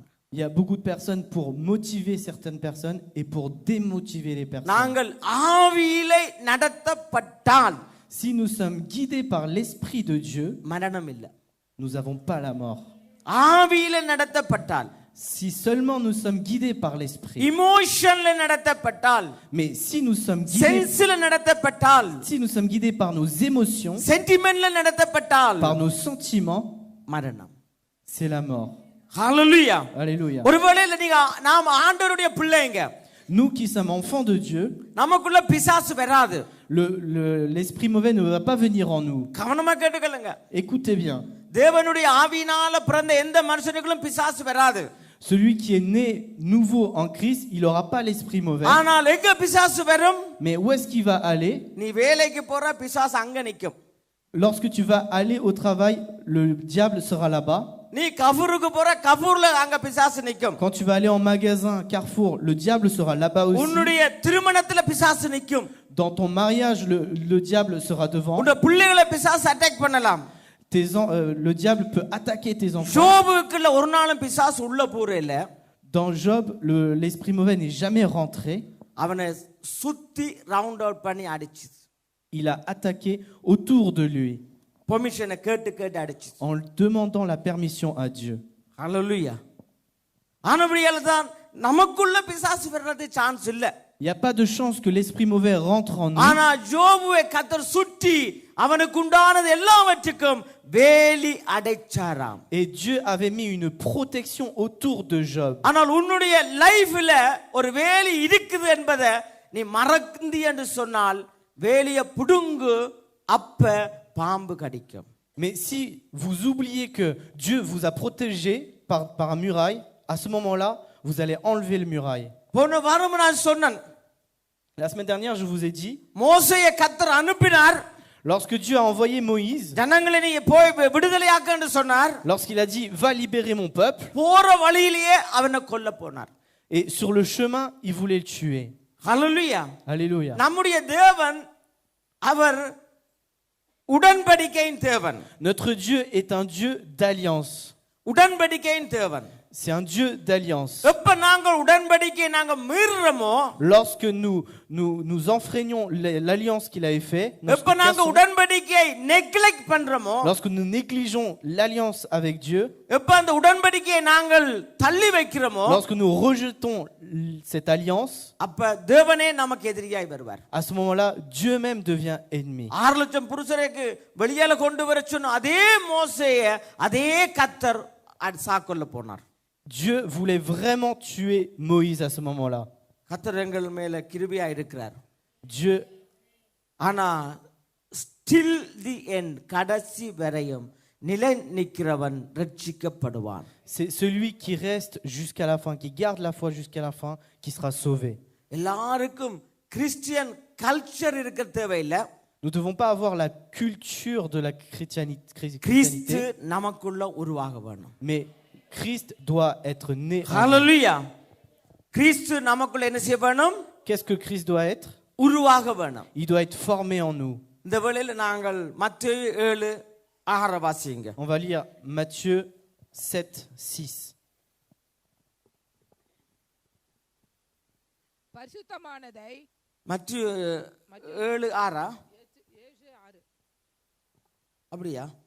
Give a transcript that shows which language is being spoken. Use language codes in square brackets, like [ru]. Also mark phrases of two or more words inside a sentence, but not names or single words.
[fr] Il y a beaucoup de personnes pour motiver certaines personnes et pour démotiver les personnes. [ta] நாங்கள் ஆவியிலே நடத்தப்பட்டால், [fr] Si nous sommes guidés par l'Esprit de Dieu, [ta] மரணம் இல்லை. [fr] nous n'avons pas la mort. [ta] ஆவியிலே நடத்தப்பட்டால், [fr] Si seulement nous sommes guidés par l'Esprit. [ta] இமோஷன்ல நடத்தப்பட்டால், [fr] Mais si nous sommes guidés, [ta] சென்ஸ்ல நடத்தப்பட்டால், [fr] si nous sommes guidés par nos émotions, [ta] சென்டிமென்ட்ல நடத்தப்பட்டால், [fr] par nos sentiments, [ta] மரணம். [fr] c'est la mort. [ta] ஹalleluya. [fr] Alléluia. [ta] ஒருவேளை நீங்க நாம ஆண்டவருடைய பிள்ளைங்க, [fr] Nous qui sommes enfants de Dieu, [ta] நமக்குள்ள பிசாசு வராது. [fr] l'esprit mauvais ne va pas venir en nous. [ta] கவனமா கேட்டுக்கொள்ளுங்க. [fr] Écoutez bien. [ta] தேவனுடைய ஆவியினால பிறந்த எந்த மனுஷனுக்கும் பிசாசு வராது. [fr] Celui qui est né nouveau en Christ, il n'aura pas l'esprit mauvais. [ta] ஆனால் எங்க பிசாசு வரும்? [fr] Mais où est-ce qu'il va aller? [ta] நீ வேலைக்கு போற பிசாசு அங்க நிக்கும். [fr] Lorsque tu vas aller au travail, le diable sera là-bas. [ta] நீ கஃபூருக்கு போற கஃபூர்ல அங்க பிசாசு நிக்கும். [fr] Quand tu vas aller en magasin, Carrefour, le diable sera là-bas aussi. [ta] உன்னுடைய திருமணத்துல பிசாசு நிக்கும். [fr] Dans ton mariage, le diable sera devant. [ta] உன்னுடைய பிள்ளைகளை பிசாசு அட்டாக் பண்ணலாம். [fr] Le diable peut attaquer tes enfants. [ta] ஜோபுக்குள்ள ஒரு நாளும் பிசாசு உள்ள போறல. [fr] Dans Job, l'esprit mauvais n'est jamais rentré. [ta] அவனை சுத்தி [en] round out [ta] பண்ணி அடிச்சு. [fr] Il a attaqué autour de lui. [ta] பெர்மிஷனை கேட்டு கேட்டு அடிச்சு. [fr] En demandant la permission à Dieu. [ta] ஹalleluya. ஆனபடியால தான் நமக்குள்ள பிசாசு வர்றது சான்ஸ் இல்ல. [fr] Il n'y a pas de chance que l'esprit mauvais rentre en nous. [ta] ஆனா ஜோபுவை கர்த்தர் சுற்றி அவனுக்கு உண்டானது எல்லாவற்றுக்கும் வேலி அடைச்சாராம். [fr] Et Dieu avait mis une protection autour de Job. [ta] ஆனால் உன்னுடைய லைஃப்ல ஒரு வேலி இருக்குது என்பதை நீ மறந்தி என்று சொன்னால் வேலியை புடுங்கு, அப்ப பாம்பு கடிக்கும். [fr] Mais si vous oubliez que Dieu vous a protégé par un muraille, à ce moment-là, vous allez enlever le muraille. [ta] போன வாரம் நான் சொன்னேன், [fr] La semaine dernière, je vous ai dit, [ta] மோசேயை கர்த்தர் அனுப்பினார். [fr] lorsque Dieu a envoyé Moïse, [ta] ஜனங்களை நீ போய் விடுதலையாக்க என்று சொன்னார். [fr] lorsqu'il a dit, va libérer mon peuple, [ta] போற வழியிலேயே அவனை கொல்ல போனார். [fr] et sur le chemin, il voulait le tuer. [ta] ஹalleluya. [fr] Alléluia. [ta] நம்முடைய தேவன் அவர் உடன்படிக்கையின் தேவன். [fr] Notre Dieu est un Dieu d'alliance. [ta] உடன்படிக்கையின் தேவன். [fr] C'est un Dieu d'alliance. [ta] எப்ப நாங்கள் உடன்படிக்கையை நாங்க மீறுறோமோ, [fr] Lorsque nous enfreignons l'alliance qu'il avait fait, [ta] எப்ப நாங்க உடன்படிக்கையை நெக்லெக்ட் பண்றோமோ, [fr] lorsque nous négligeons l'alliance avec Dieu, [ta] எப்ப அந்த உடன்படிக்கையை நாங்கள் தள்ளி வைக்கிறோமோ, [fr] lorsque nous rejetons cette alliance, [ta] அப்ப தேவனே நமக்கு எதிரியாய் வருவார். [fr] à ce moment-là, Dieu même devient ennemi. [ta] 6 லட்சம் புருஷருக்கு வெளியால கொண்டு வர சொன்ன அதே மோசேயை அதே கர்த்தர் சாக்கொல்ல போனார். [fr] Dieu voulait vraiment tuer Moïse à ce moment-là. [ta] கர்த்தர் எங்கள் மேல கிருபையா இருக்கிறார். [fr] Dieu, [ta] ஆனா [en] still the end, [ta] கடைசி வரையும் நிலை நிற்கிறவன் ரட்சிக்கப்படுவான். [fr] c'est celui qui reste jusqu'à la fin, qui garde la foi jusqu'à la fin, qui sera sauvé. [ta] எல்லாருக்கும் [en] Christian culture [ta] இருக்க தேவையில்லை. [fr] Nous ne devons pas avoir la culture de la [ta] கிறிஸ்து [fr] chrétienté, [ta] நமக்குள்ள உருவாக வேணும். [fr] mais Christ doit être né en nous. [ta] ஹalleluya. கிறிஸ்து நமக்குள்ள என்ன செய்ய வேணும்? [fr] Qu'est-ce que Christ doit être? [ta] உருவாக வேணும். [fr] Il doit être formé en nous. [ta] இந்த வேளையில நாங்கள் மத்தேயு 7:6 வாசிங்க. [fr] On va lire Matthieu 7:6. [ta] பரிசுத்தமானதை மத்தேயு 7:6 அப்படியா?